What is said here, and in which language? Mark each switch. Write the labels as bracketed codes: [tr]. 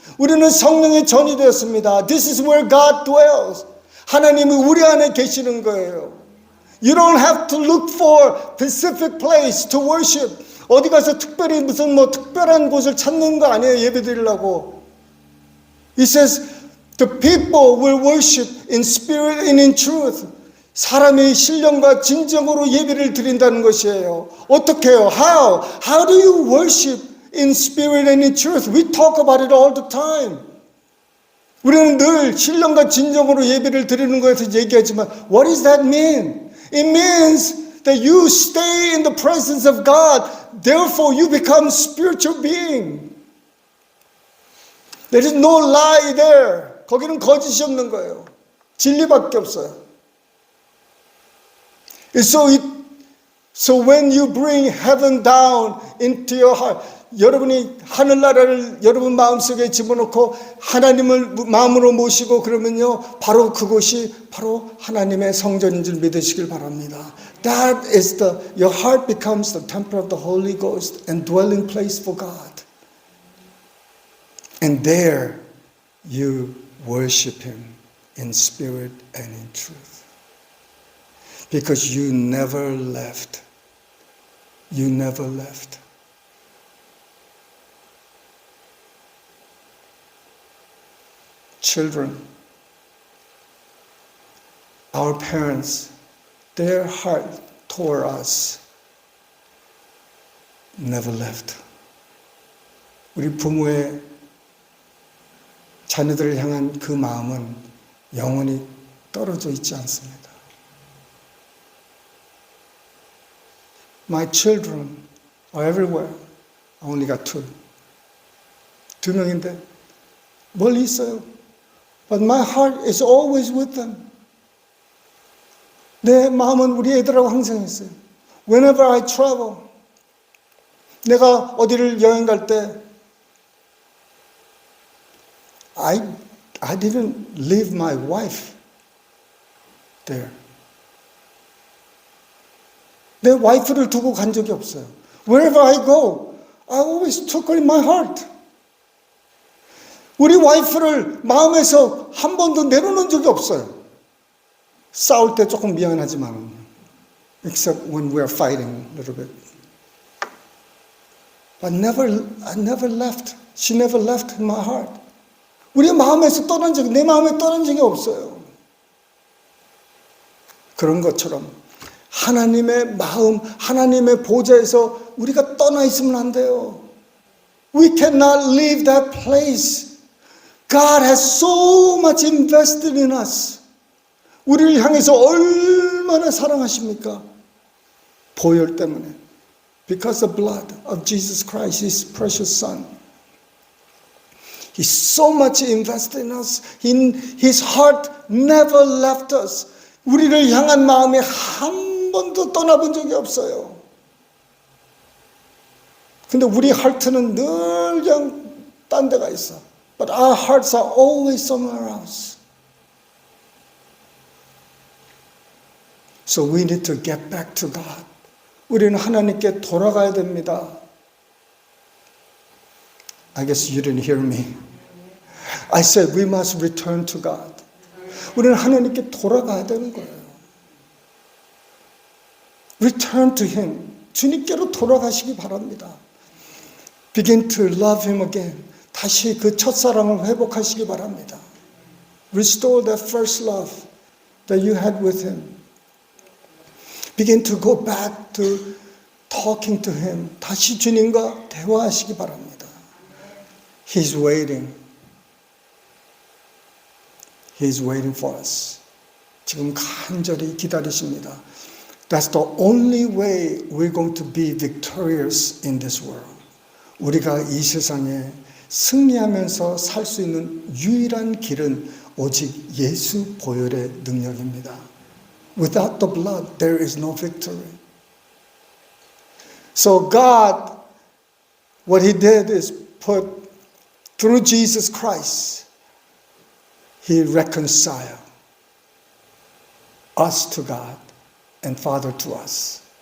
[ko] 우리는 성령의 전이 되었습니다. [en] This is where God dwells. [ko] 하나님이 우리 안에 계시는 거예요. [en] You don't have to look for a specific place to worship. [ko] 어디 가서 특별히 무슨 특별한 곳을 찾는 거 아니에요. 예배 드리려고. [en] It says the people will worship in spirit and in truth. [ko] 사람이 신령과 진정으로 예배를 드린다는 것이에요. 어떻게 해요? [en] How? How do you worship in spirit and in truth? We talk about it all the time. [ko] 우리는 늘 신령과 진정으로 예배를 드리는 것에 대해서 얘기하지만 [en] What does that mean? It means that you stay in the presence of God. Therefore, you become spiritual being. There is no lie there. [ko] 거기는 거짓이 없는 거예요. 진리밖에 없어요. [en] So when you bring heaven down into your heart, [ko] 여러분이 하늘나라를 여러분 마음속에 집어넣고 하나님을 마음으로 모시고 그러면요, 바로 그곳이 바로 하나님의 성전인 줄 믿으시길 바랍니다. [en] That is your heart becomes the temple of the Holy Ghost and dwelling place for God. And there you worship Him in spirit and in truth. Because you never left. You never left. Children, our parents, their heart toward us never left. [ko] 우리 부모의 자녀들을 향한 그 마음은 영원히 떨어져 있지 않습니다. [en] My children are everywhere. I only got 2. [ko] 2명인데 멀리 있어요. [en] But my heart is always with them. [ko] 내 마음은 우리 애들하고 항상 있어요. [en] Whenever I travel, [ko] 내가 어디를 여행 갈 때 [en] I didn't leave my wife there. [ko] 내 와이프를 두고 간 적이 없어요. [en] Wherever I go, I always took her in my heart. [ko] 우리 와이프를 마음에서 한 번도 내려놓은 적이 없어요. 싸울 때 조금 미안하지만, [en] except when we are fighting a little bit. But I never left. She never left in my heart. [ko] 우리 마음에서 떠난 적이, 내 마음에 떠난 적이 없어요. 그런 것처럼 하나님의 마음, 하나님의 보좌에서 우리가 떠나 있으면 안 돼요. [en] We cannot leave that place. God has so much invested in us. [ko] 우리를 향해서 얼마나 사랑하십니까? 보혈 때문에. [en] Because the blood of Jesus Christ, His precious Son. He's so much invested in us. His heart never left us. [ko] 우리를 향한 마음이 한 번도 떠나본 적이 없어요. 근데 우리 하트는 늘 그냥 딴 데가 있어. [en] But our hearts are always somewhere else. So we need to get back to God. [ko] 우리는 하나님께 돌아가야 됩니다. [en] I guess you didn't hear me. I said we must return to God. [ko] 우리는 하나님께 돌아가야 되는 거예요. [en] Return to Him. [ko] 주님께로 돌아가시기 바랍니다. [en] Begin to love Him again. [ko] 다시 그 첫사랑을 회복하시기 바랍니다. [en] Restore that first love that you had with Him. Begin to go back to talking to Him. [ko] 다시 주님과 대화하시기 바랍니다. [en] He's waiting. He's waiting for us. [ko] 지금 간절히 기다리십니다. [en] That's the only way we're going to be victorious in this world. [ko] 우리가 이 세상에 승리하면서 살 수 있는 유일한 길은 오직 예수 보혈의 능력입니다. [en] Without the blood, there is no victory. So God, what He did is put, through Jesus Christ, He reconciled us to God and Father to us.